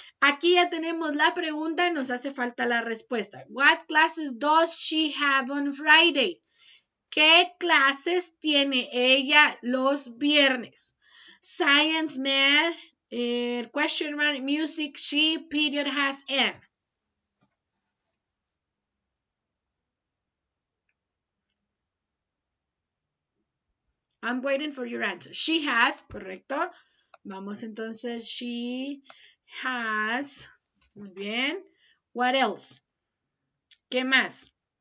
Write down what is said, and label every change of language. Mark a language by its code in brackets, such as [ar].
[es] Aquí ya tenemos la pregunta y nos hace falta la respuesta. [en] What classes does she have on Friday? [es] ¿Qué clases tiene ella los viernes? [en] Science, math, question mark, music, she, period, has, and. I'm waiting for your answer. She has, [es] correcto. Vamos entonces, [en] she has. [es] Muy bien. [en] What else? [es] ¿Qué más?